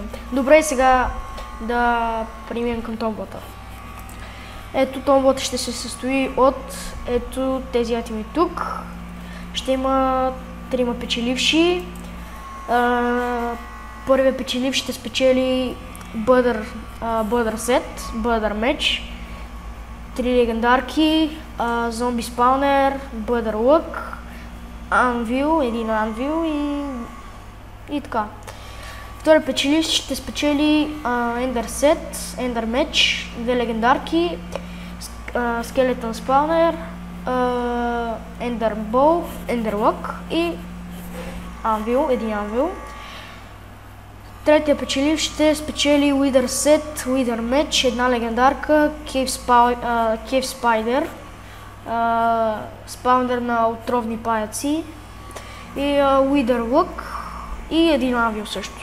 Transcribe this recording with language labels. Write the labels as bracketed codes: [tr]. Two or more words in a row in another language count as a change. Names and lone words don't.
[bg] Добре, сега да преминем към томбата. Ето томбата ще се състои от ето тези атоми тук. Ще има 3 печеливши. Първият печелив ще спечели Butter Set, Butter Match, 3 легендарки, Zombie Spawner, Butter Look, Anvil, един Anvil и така. Втори печелив ще спечели Ender Set, Ender Match, 2 легендарки, Skeleton Spawner, Ender Bow, Ender Lock и Anvil, един Anvil. Третия печелив ще спечели Wither Set, Wither Match, една легендарка, Cave Spider, спаунер на отровни паяци и Wither Look и един Anvil също.